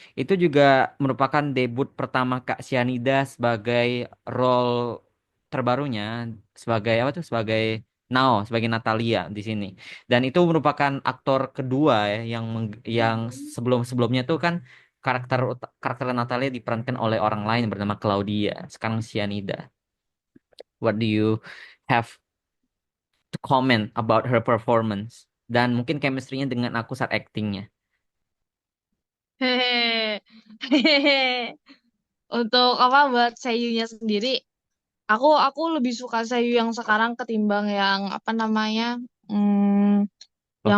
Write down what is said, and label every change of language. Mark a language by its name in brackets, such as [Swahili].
[Indonesian] Itu juga merupakan debut pertama Kak Sianida sebagai role terbarunya, sebagai apa tuh? Sebagai Nao, sebagai Natalia di sini. Dan itu merupakan aktor kedua ya yang sebelum-sebelumnya tuh kan karakter Natalia diperankan oleh orang lain bernama Claudia. Sekarang Cyanida. [English] What do you have to comment about her performance? [Indonesian] Dan mungkin chemistry-nya dengan aku saat actingnya. Hehehe. Hehehe. Untuk apa buat seiyunya sendiri, aku lebih suka seiyu yang sekarang ketimbang yang apa namanya? Hmm, [English] Love